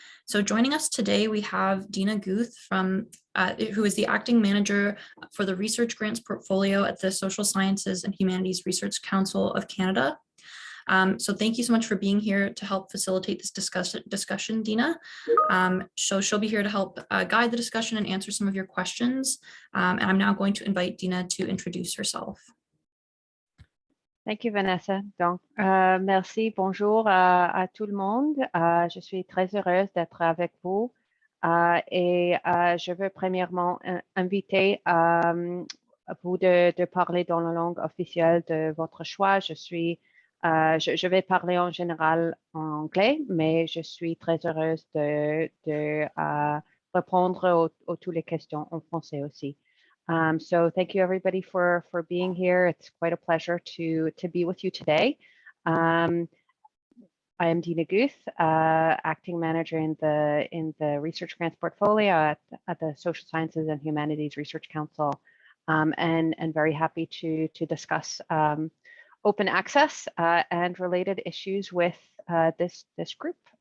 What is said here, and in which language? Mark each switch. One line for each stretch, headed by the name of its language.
English: So joining us today, we have Dina Guth from, who is the acting manager for the research grants portfolio at the Social Sciences and Humanities Research Council of Canada. So thank you so much for being here to help facilitate this discussion, Dina. So she'll be here to help guide the discussion and answer some of your questions. And I'm now going to invite Dina to introduce herself. Thank you, Vanessa.
French: Donc, merci, bonjour à tout le monde. Je suis très heureuse d'être avec vous. Et je veux premièrement inviter vous de parler dans la langue officielle de votre choix. Je vais parler en général en anglais, mais je suis très heureuse de répondre à toutes les questions en français aussi.
English: So thank you everybody for being here. It's quite a pleasure to be with you today. I am Dina Guth, acting manager in the research grants portfolio at the Social Sciences and Humanities Research Council, and very happy to discuss open access and related issues with this group.